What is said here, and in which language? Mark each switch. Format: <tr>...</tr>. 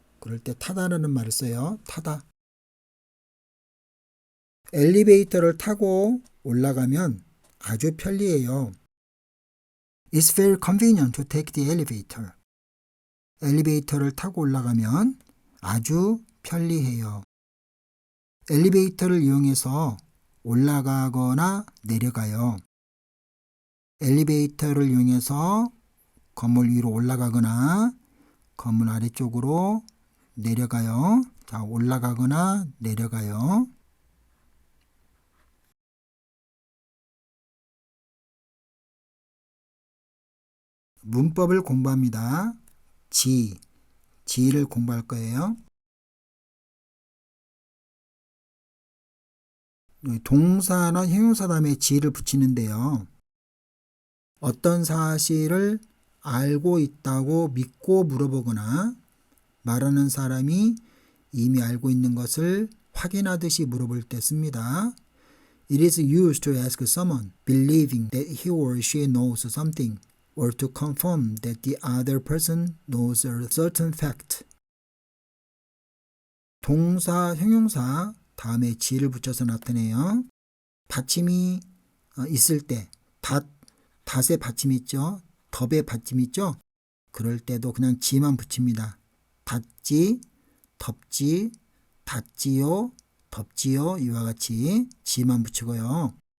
<ko>그럴 때 타다라는 말을 써요. 타다. 엘리베이터를 타고 올라가면 아주 편리해요.</ko> <en>It's very convenient to take the elevator.</en> <ko>엘리베이터를 타고 올라가면 아주 편리해요. 엘리베이터를 이용해서 올라가거나 내려가요. 엘리베이터를 이용해서 건물 위로 올라가거나 건물 아래쪽으로 내려가요. 자, 올라가거나 내려가요. 문법을 공부합니다. 지를 공부할 거예요. 동사나 형용사 다음에 지를 붙이는데요. 어떤 사실을 알고 있다고 믿고 물어보거나 말하는 사람이 이미 알고 있는 것을 확인하듯이 물어볼 때 씁니다.</ko> <en>It is used to ask someone believing that he or she knows something or to confirm that the other person knows a certain fact.</en> <ko>동사, 형용사 다음에 지를 붙여서 나타내요. 받침이 있을 때 닷의 받침이 있죠. 덥의 받침이 있죠. 그럴 때도 그냥 지만 붙입니다. 닿지, 덥지, 닿지요, 덥지요 이와 같이 지만 붙이고요.</ko>